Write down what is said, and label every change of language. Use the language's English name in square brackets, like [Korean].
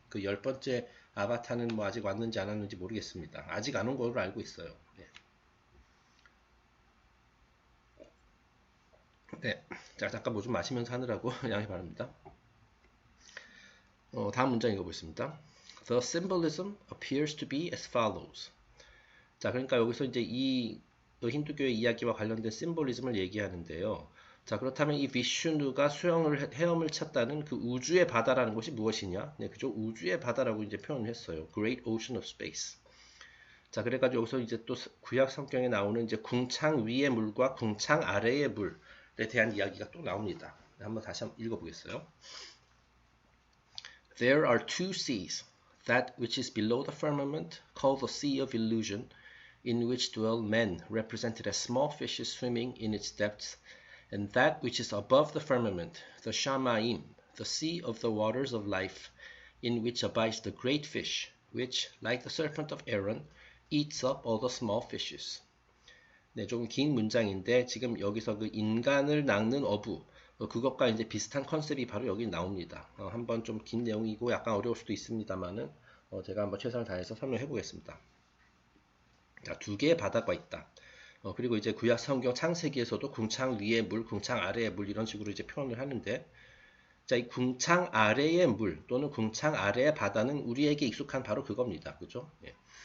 [Korean] 그 10번째 아바타는 뭐 아직 왔는지 안 왔는지 모르겠습니다. 아직 안 온 걸로 알고 있어요. 네. 네. 자, 잠깐 뭐 좀 마시면서 하느라고 양해 바랍니다. 다음 문장 읽어보겠습니다. [English] The symbolism appears to be as follows. [Korean] 자, 그러니까 여기서 이제 이 힌두교의 이야기와 관련된 심볼리즘을 얘기하는데요. 자, 그렇다면 이 비슈누가 헤엄을 쳤다는 그 우주의 바다라는 것이 무엇이냐? 네, 그죠? 우주의 바다라고 이제 표현을 했어요. [English] Great Ocean of Space. [Korean] 자, 그래가지고 여기서 이제 또 구약 성경에 나오는 이제 궁창 위의 물과 궁창 아래의 물에 대한 이야기가 또 나옵니다. 한번 다시 한번 읽어보겠어요. [English] There are two seas, that which is below the firmament, called the Sea of Illusion, in which dwell men, represented as small fishes swimming in its depths, and that which is above the firmament, the Shamaim, the sea of the waters of life, in which abides the great fish, which, like the serpent of Aaron, eats up all the small fishes. [Korean] 네, 조금 긴 문장인데 지금 여기서 그 인간을 낚는 어부 그것과 이제 비슷한 컨셉이 바로 여기 나옵니다. 한번 좀 긴 내용이고 약간 어려울 수도 있습니다만은 제가 한번 최선을 다해서 설명해 보겠습니다. 자, 두 개의 바다가 있다. 그리고 이제 구약 성경 창세기에서도 궁창 위의 물, 궁창 아래의 물 이런 식으로 이제 표현을 하는데 자, 이 궁창 아래의 물 또는 궁창 아래의 바다는 우리에게 익숙한 바로 그겁니다. 그죠? 예.